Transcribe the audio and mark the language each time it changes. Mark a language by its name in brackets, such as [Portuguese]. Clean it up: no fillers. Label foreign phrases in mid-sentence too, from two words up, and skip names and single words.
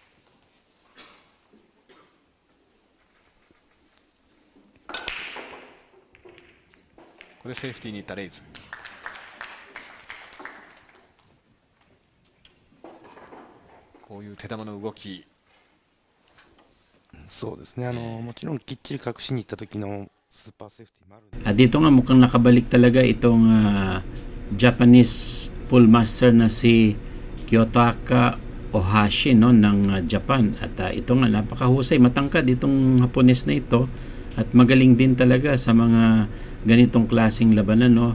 [Japanese] これセーフティーにいったレイズ。こういう手玉の動き。そうですね、もちろんきっちり隠しに行った時のスーパーセーフティーもあるんで。 [Filipino] Dito nga mukhang nakabalik talaga itong [English] Japanese pool master [Filipino] na si Kiyotaka Ohashi, no, ng Japan. At ito nga napakahusay, matangkad itong Hapones na ito at magaling din talaga sa mga ganitong klaseng labanan, no.